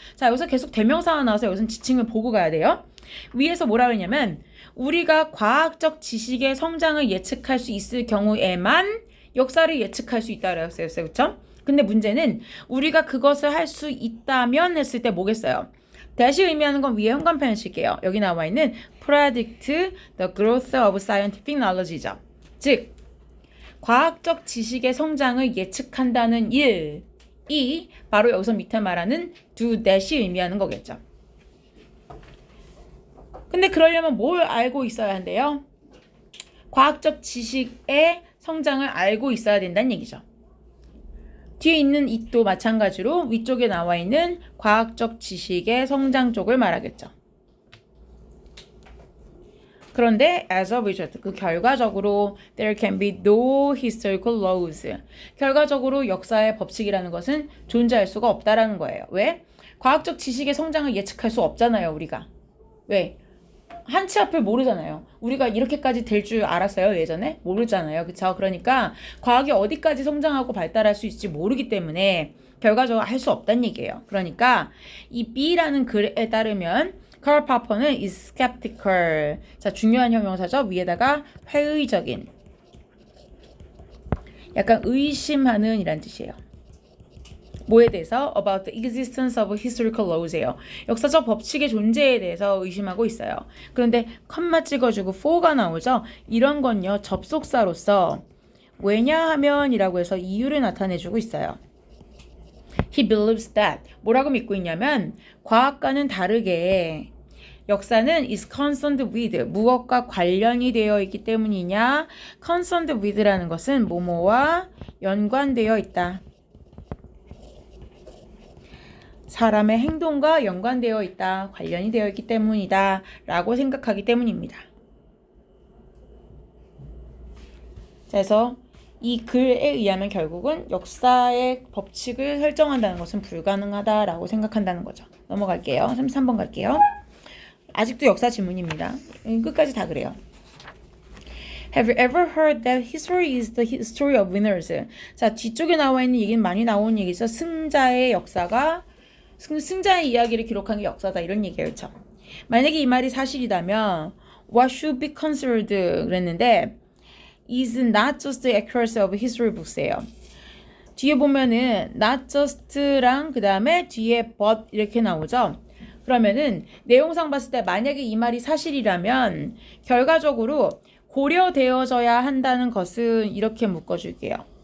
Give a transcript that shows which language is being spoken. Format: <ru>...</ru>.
<ko>자, 여기서 계속 대명사가 나와서 여기서는 지칭을 보고 가야 돼요. 위에서 뭐라 그러냐면 우리가 과학적 지식의 성장을 예측할 수 있을 경우에만 역사를 예측할 수 있다고 했어요. 그렇죠? 근데 문제는 우리가 그것을 할 수 있다면 했을 때 뭐겠어요? 다시 의미하는 건 위에 현관펜을 칠게요. 여기 나와 있는</ko> <en>predict the growth of scientific knowledge죠.</en> <ko>즉 과학적 지식의 성장을 예측한다는 일이 바로 여기서 밑에 말하는 do that이 의미하는 거겠죠. 근데 그러려면 뭘 알고 있어야 한대요? 과학적 지식의 성장을 알고 있어야 된다는 얘기죠. 뒤에 있는 it도 마찬가지로 위쪽에 나와 있는 과학적 지식의 성장 쪽을 말하겠죠.</ko> <en>그런데 as a result,</en> <ko>그 결과적으로</ko> <en>there can be no historical laws.</en> <ko>결과적으로 역사의 법칙이라는 것은 존재할 수가 없다라는 거예요. 왜? 과학적 지식의 성장을 예측할 수 없잖아요, 우리가. 왜? 한치 앞을 모르잖아요. 우리가 이렇게까지 될 줄 알았어요, 예전에? 모르잖아요. 그쵸? 그러니까 과학이 어디까지 성장하고 발달할 수 있을지 모르기 때문에 결과적으로 할 수 없다는 얘기예요. 그러니까 이 B라는 글에 따르면 Karl Popper는</ko> <en>is skeptical.</en> <ko>자, 중요한 형용사죠. 위에다가 회의적인. 약간 의심하는 이란 뜻이에요. 뭐에 대해서?</ko> <en>About the existence of historical laws예요.</en> <ko>역사적 법칙의 존재에 대해서 의심하고 있어요. 그런데 컴마 찍어주고 for가 나오죠. 이런 건요 접속사로서 왜냐하면 이라고 해서 이유를 나타내주고 있어요.</ko> <en>He believes that</en> <ko>뭐라고 믿고 있냐면 과학과는 다르게 역사는</ko> <en>is concerned with</en> <ko>무엇과 관련이 되어 있기 때문이냐. concerned with라는 것은 뭐뭐와 연관되어 있다. 사람의 행동과 연관되어 있다. 관련이 되어 있기 때문이다. 라고 생각하기 때문입니다. 그래서 이 글에 의하면 결국은 역사의 법칙을 설정한다는 것은 불가능하다라고 생각한다는 거죠. 넘어갈게요. 33번 갈게요. 아직도 역사 지문입니다. 끝까지 다 그래요.</ko> <en>Have you ever heard that history is the history of winners?</en> <ko>자, 뒤쪽에 나와 있는 얘기는 많이 나온 얘기죠. 승자의 역사가 승자의 이야기를 기록한 게 역사다 이런 얘기예요. 그렇죠? 만약에 이 말이 사실이라면</ko> <en>what should be considered 그랬는데 is not just the accuracy of history books예요.</en> <ko>뒤에 보면은 not just랑 그 다음에 뒤에 but 이렇게 나오죠. 그러면은 내용상 봤을 때 만약에 이 말이 사실이라면 결과적으로 고려되어져야 한다는 것은 이렇게 묶어줄게요.</ko>